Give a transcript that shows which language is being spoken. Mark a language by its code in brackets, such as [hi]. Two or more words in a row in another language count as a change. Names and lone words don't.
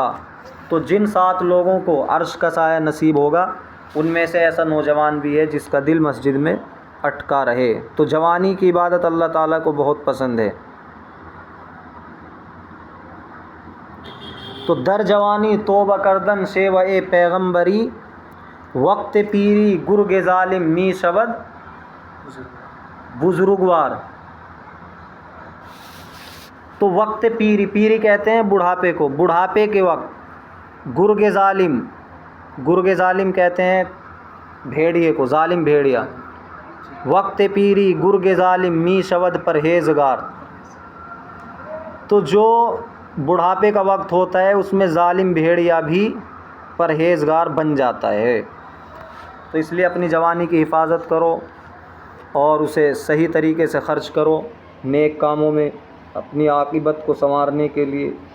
[ur] تو جن 7 لوگوں کو عرش کا سایہ نصیب ہوگا ان میں سے ایسا نوجوان بھی ہے جس کا دل مسجد میں اٹکا رہے۔ تو جوانی کی عبادت اللہ تعالیٰ کو بہت پسند ہے۔ [fa] تو در جوانی توبہ کردن شیوہ پیغمبری، وقت پیری گرگ ظالم می شود بزرگوار۔ [ur] تو [fa] وقت پیری، [ur] پیری کہتے ہیں بڑھاپے کو، بڑھاپے کے وقت [fa] گرگ ظالم، گرگ ظالم [ur] کہتے ہیں بھیڑیے کو، ظالم بھیڑیا، [fa] وقت پیری گرگ ظالم می شود پرہیزگار۔ [ur] تو جو بڑھاپے کا وقت ہوتا ہے اس میں ظالم بھیڑیا بھی پرہیزگار بن جاتا ہے۔ تو اس لیے اپنی جوانی کی حفاظت کرو اور اسے صحیح طریقے سے خرچ کرو نیک کاموں میں اپنی عاقبت کو سنوارنے کے لیے۔